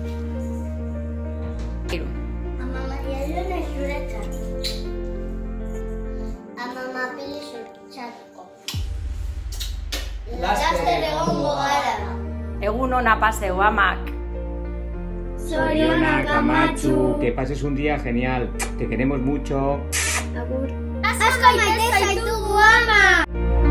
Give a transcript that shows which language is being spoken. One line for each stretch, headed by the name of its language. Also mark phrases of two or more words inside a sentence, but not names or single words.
Basque: Ama Maria Elena zuretzat. Ama Mapili zuretzatko. Laster egongo gara. Egun ona paseo, amak. Zorionak amatxu.
Spanish: Que pases un día genial, te queremos mucho.
Basque: Asko maite zaitugu ama.